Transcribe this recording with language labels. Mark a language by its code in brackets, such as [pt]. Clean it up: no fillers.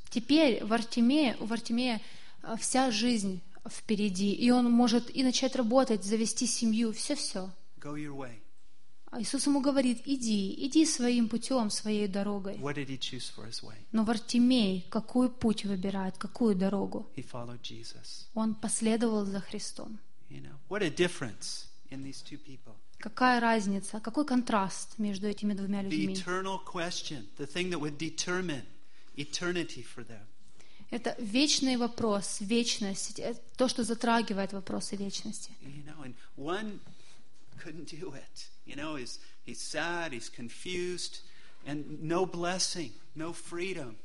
[ru] Теперь у Вартимея вся жизнь впереди, и он может и начать работать, завести семью, все-все. [en] Go your way. [ru] А Иисус ему говорит: иди своим путем, своей дорогой. [en] What did he choose for his way? [ru] Но Вартимей какой путь выбирает, какую дорогу? [en] He followed Jesus. [ru] Он последовал за Христом. [en] You know, what a difference in these two people. [ru] Какая разница, какой контраст между этими двумя людьми? [en] The eternal question, the thing that would determine eternity for them. [ru] Это вечный вопрос, вечность, то, что затрагивает вопросы вечности. [en] You know, and one couldn't do it. You know, he's sad, he's confused, and no blessing, no freedom.